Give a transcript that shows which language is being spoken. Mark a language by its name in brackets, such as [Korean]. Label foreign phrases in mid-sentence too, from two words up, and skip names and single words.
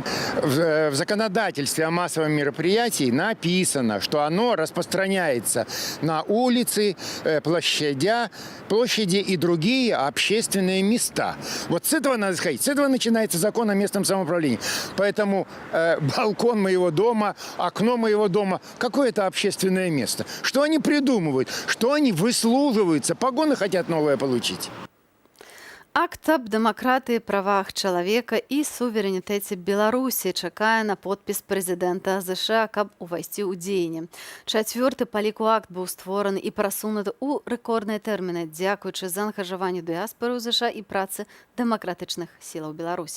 [Russian] В законодательстве о массовом мероприятии написано, что оно распространяется на улицы, площади и другие общественные места. Вот с этого надо сказать, с этого начинается закон о местном самоуправлении. Поэтому балкон моего дома, окно моего дома, какое-то общественное место. Что они придумывают? Что они выслуживаются? Погоны хотят новые получить. [Belarusian] Акт аб дэмакратыі, правах чалавека і суверэнітэце Беларусі чакае на подпіс прэзідэнта ЗША, каб увайсці ў дзеянне. 4-ты па ліку акт быў створаны і прасунуты ў рэкордныя тэрміны, дзякуючы заангажаванню дыяспары ў ЗША і працы дэмакратычных сілаў Беларусі.